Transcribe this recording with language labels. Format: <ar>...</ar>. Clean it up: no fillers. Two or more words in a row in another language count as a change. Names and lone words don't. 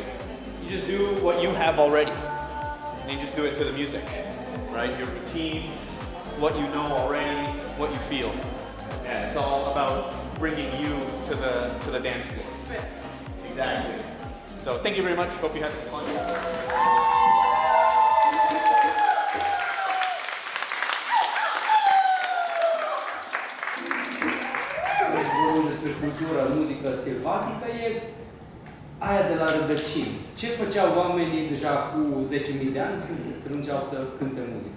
<en>You just do what you have already, and you just do it to the music, right? Your routines, what you know already, what you feel. And it's all about bringing you to the dance floor. Exactly. So thank you very much. Hope you had fun.</en> <ro>Despre cultura, muzică sălbatică e aia de la rădăcini. Ce făceau oamenii deja cu 10.000 de ani când se strângeau să cânte muzică?</ro>